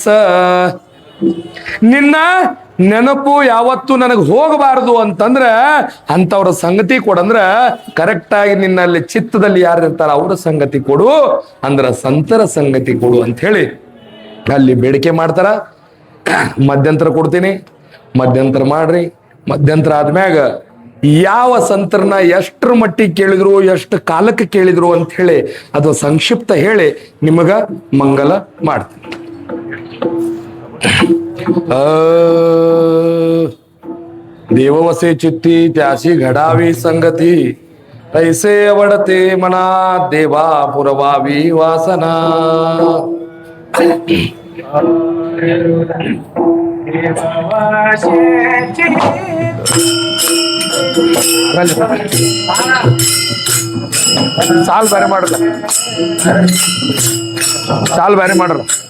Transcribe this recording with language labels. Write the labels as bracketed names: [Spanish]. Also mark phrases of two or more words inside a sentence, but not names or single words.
[Kannada] ನಿನ್ನ ನೆನಪು ಯಾವತ್ತು ನನಗೆ ಹೋಗಬಾರದು ಅಂತಂದ್ರ ಅಂತವ್ರ ಸಂಗತಿ ಕೊಡಂದ್ರ ಕರೆಕ್ಟ್ ಆಗಿ ನಿನ್ನಲ್ಲಿ ಚಿತ್ತದಲ್ಲಿ ಯಾರು ಇರ್ತಾರ ಅವ್ರ ಸಂಗತಿ ಕೊಡು, ಅಂದ್ರ ಸಂತರ ಸಂಗತಿ ಕೊಡು ಅಂತ ಹೇಳಿ ಅಲ್ಲಿ ಬೇಡಿಕೆ ಮಾಡ್ತಾರ. ಮಧ್ಯಂತರ ಕೊಡ್ತೀನಿ, ಮಧ್ಯಂತರ ಮಾಡ್ರಿ. ಮಧ್ಯಂತರ ಆದ್ಮ್ಯಾಗ ಯಾವ ಸಂತರನ್ನ ಎಷ್ಟರ ಮಟ್ಟಿಗೆ ಕೇಳಿದ್ರು, ಎಷ್ಟು ಕಾಲಕ್ಕೆ ಕೇಳಿದ್ರು ಅಂತ ಹೇಳಿ ಅದು ಸಂಕ್ಷಿಪ್ತ ಹೇಳಿ ನಿಮಗ ಮಂಗಲ ಮಾಡ್ತೀನಿ. [Marathi] देववसे चित्ती त्याशी घडावी संगती तैसे आवडते मना देवा पुरवावी वासना. [Kannada] ಸಾಲ್ ಬೇರೆ ಮಾಡ್ರ, ಸಾಲ್ ಬೇರೆ ಮಾಡ್ರ.